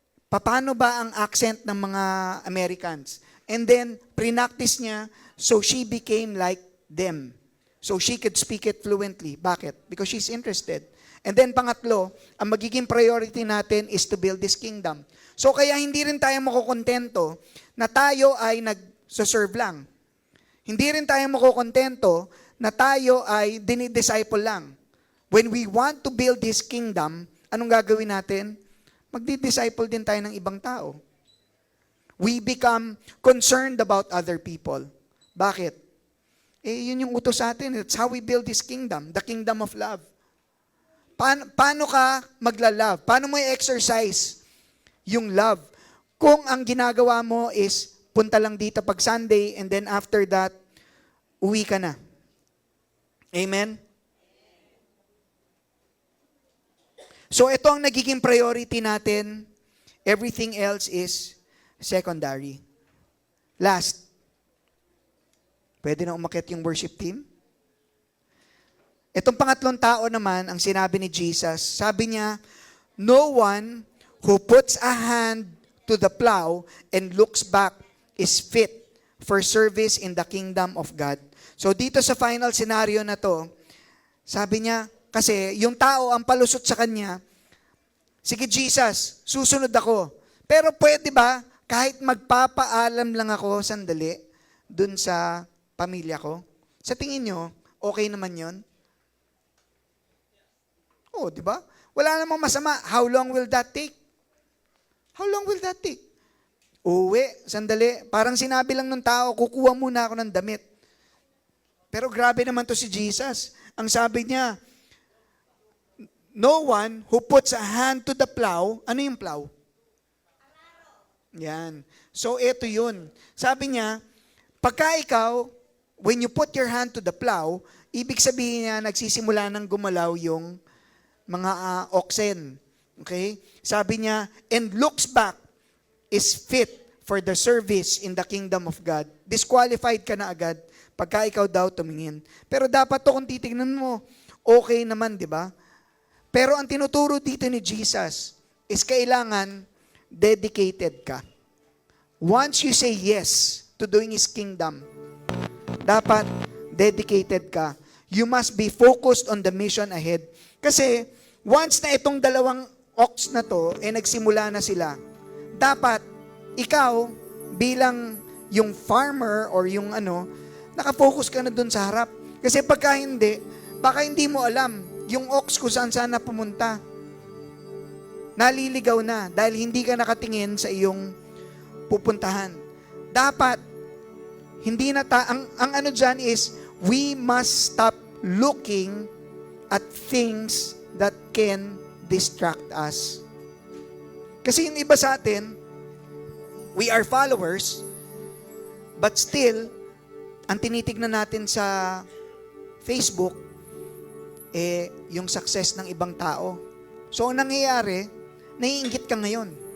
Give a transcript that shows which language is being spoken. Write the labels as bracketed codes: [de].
[tl] Paano ba ang accent ng mga Americans? [en] And then, [tl] pre-practice niya, [en] so she became like them. So she could speak it fluently. [tl] Bakit? [en] Because she's interested. And then [tl] pangatlo, ang magiging priority natin [en] is to build this kingdom. [tl] So kaya hindi rin tayo makukontento na tayo ay nag-serve lang. Hindi rin tayo makukontento na tayo ay dinidisciple lang. [en] When we want to build this kingdom, [tl] anong gagawin natin? Magdi-disciple din tayo ng ibang tao. [en] We become concerned about other people. [tl] Bakit? Yun yung utos sa atin. [en] That's how we build this kingdom, the kingdom of love. [tl] Paano ka magla-love? Paano mo i-exercise yung love? Kung ang ginagawa mo is punta lang dito pag Sunday [en] and then after that, [tl] uwi ka na. Amen? So ito ang nagiging priority natin. [en] Everything else is secondary. Last. [tl] Pwede na umakyat yung worship team? Itong pangatlong tao naman, ang sinabi ni Jesus, sabi niya, [en] no one who puts a hand to the plow and looks back is fit for service in the kingdom of God. [tl] So dito sa final scenario na to, sabi niya, kasi yung tao ang palusot sa kanya, sige Jesus, susunod ako. Pero pwede ba, kahit magpapaalam lang ako sandali, dun sa pamilya ko? Sa tingin nyo, okay naman yon? Oh, di ba? Wala namang masama. [en] How long will that take? How long will that take? [tl] Uwi, sandali. Parang sinabi lang ng tao, kukuha muna ako ng damit. Pero grabe naman to si Jesus. Ang sabi niya, [en] no one who puts a hand to the plow, [tl] ano yung plow? Yan. So, ito yun. Sabi niya, pagka ikaw, [en] when you put your hand to the plow, [tl] ibig sabihin niya, nagsisimula ng gumalaw yung mga oxen. [en] Okay? [tl] Sabi niya, [en] and looks back is fit for the service in the kingdom of God. [tl] Disqualified ka na agad pagka ikaw daw tumingin. Pero dapat to kung titignan mo, okay naman, di ba? Pero ang tinuturo dito ni Jesus is kailangan dedicated ka. [en] Once you say yes to doing His kingdom, [tl] dapat dedicated ka. [en] You must be focused on the mission ahead. [tl] Kasi once na itong dalawang ox na to, nagsimula na sila, dapat ikaw bilang yung farmer or yung nakafocus ka na dun sa harap. Kasi pagka hindi, baka hindi mo alam yung ox kung saan na pumunta. Naliligaw na dahil hindi ka nakatingin sa iyong pupuntahan. Dapat, hindi na ang dyan is, [en] we must stop looking at things that can distract us. [tl] Kasi yung iba sa atin, [en] we are followers, but still, [tl] ang tinitignan natin sa Facebook, yung success ng ibang tao. So, ang nangyayari, naiinggit ka ngayon.